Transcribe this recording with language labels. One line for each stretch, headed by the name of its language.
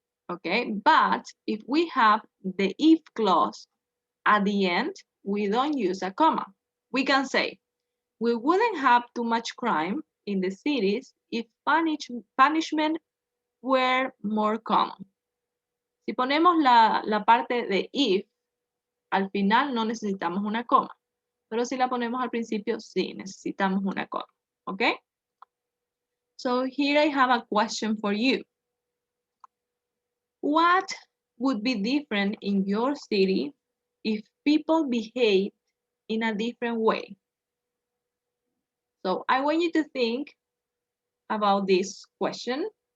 English: Okay, but if we have the if clause at the end, we don't use a comma. We can say, we wouldn't have too much crime in the cities if punishment were more common.
Spanish: Si ponemos la parte de if, al final no necesitamos una coma. Pero si la ponemos al principio, sí necesitamos una coma.
English: Okay? So here I have a question for you. What would be different in your city if people behave in a different way? So I want you to think about this question.